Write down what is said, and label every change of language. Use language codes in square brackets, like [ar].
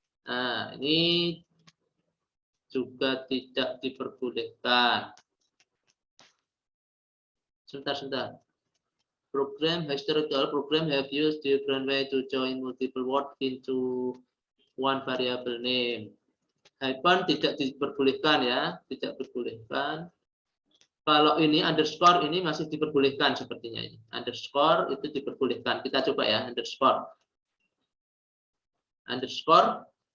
[id] Nah, ini juga tidak diperbolehkan. Sebentar. [en] Historical program have used different way to join multiple word into one variable name. [id] Hyphen tidak diperbolehkan ya, tidak diperbolehkan. Kalau ini underscore ini masih diperbolehkan sepertinya ini. Underscore itu diperbolehkan. Kita coba ya, underscore. Underscore.